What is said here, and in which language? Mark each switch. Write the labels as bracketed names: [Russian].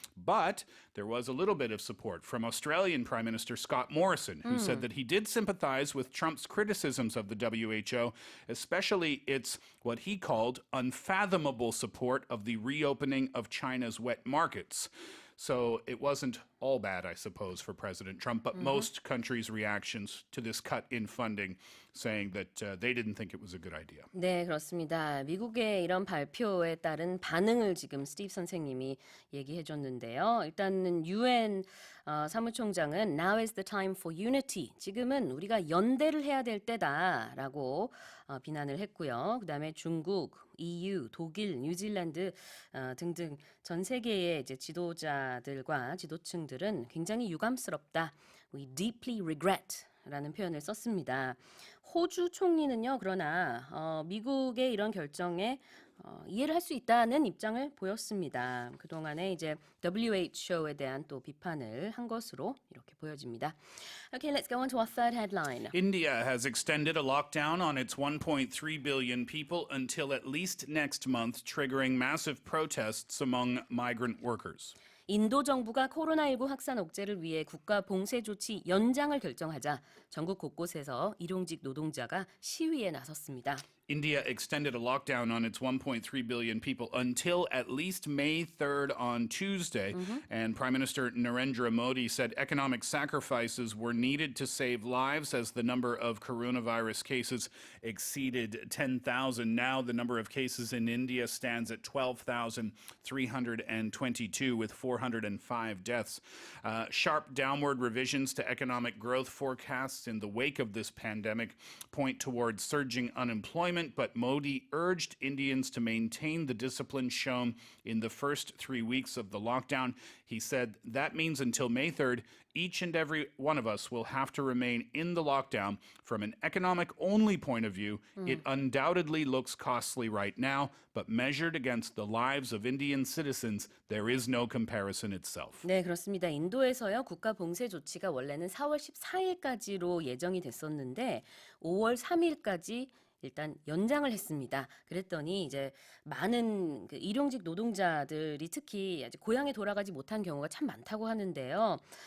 [English] But there was a little bit of support from Australian Prime Minister Scott Morrison, who said that he did sympathize with Trump's criticisms of the WHO, especially its what he called unfathomable support of the reopening of China's wet markets. So it wasn't all bad, I suppose, for President Trump, but most countries' reactions to this cut in funding saying that they didn't think it was a good idea. [Korean] 네, 그렇습니다. 미국의 이런 발표에 따른 반응을 지금 스티브 선생님이 얘기해 줬는데요. 일단은 UN 사무총장은 [English] Now is the time for unity. [Korean] 지금은 우리가 연대를 해야 될 때다라고 비난을 했고요. 그다음에 중국, EU, 독일, 뉴질랜드 등등 전 세계의 이제 지도자들과 지도층들은 굉장히 유감스럽다. [English] We deeply regret. [Korean] 라는 표현을 썼습니다. 호주 총리는요, 그러나 미국의 이런 결정에 이해를 할 수 있다는 입장을 보였습니다. 그동안에 이제 WHO에 대한 또 비판을 한 것으로 이렇게 보여집니다. [English] Okay, let's go on to our third headline. India has extended a lockdown on its 1.3 billion people until at least next month, triggering massive protests among migrant workers. [Korean] 인도 정부가 코로나19 확산 억제를 위해 국가 봉쇄 조치 연장을 결정하자 전국 곳곳에서 일용직 노동자가 시위에 나섰습니다. [English] India extended a lockdown on its 1.3 billion people until at least May 3rd on Tuesday. And Prime Minister Narendra Modi said economic sacrifices were needed to save lives as the number of coronavirus cases exceeded 10,000. Now the number of cases in India stands at 12,322 with 400 405 deaths. Sharp downward revisions to economic growth forecasts in the wake of this pandemic point towards surging unemployment, but Modi urged Indians to maintain the discipline shown in the first 3 weeks of the lockdown. He said that means until May 3rd, each and every one of us will have to remain in the lockdown. From an economic-only point of view, it undoubtedly looks costly right now, but measured against the lives of Indian citizens, there is no comparison itself. [Korean] 네, 그렇습니다. 인도에서요, 국가 봉쇄 조치가 원래는 4월 14일까지로 예정이 됐었는데 5월 3일까지 일단 연장을 했습니다. 그랬더니 이제 많은 그 일용직 노동자들이 특히 아직 고향에 돌아가지 못한 경우가 참 많다고 하는데요.